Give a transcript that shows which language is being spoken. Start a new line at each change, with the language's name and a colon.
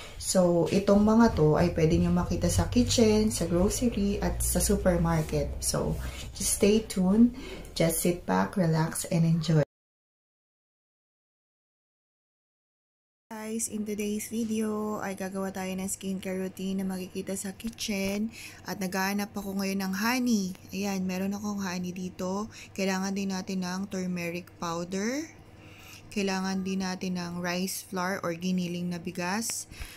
Filipino: So, itong mga to ay pwede nyo makita sa kitchen, sa grocery, at sa supermarket.
English: So, just stay tuned, just sit back, relax, and enjoy.
Filipino: Guys,
English: in today's video
Filipino: ay gagawa tayo ng skincare routine na makikita sa kitchen at naghahanap ako ngayon ng honey. Ayan, meron akong honey dito. Kailangan din natin ng turmeric powder. Kailangan din natin ng rice flour or giniling na bigas.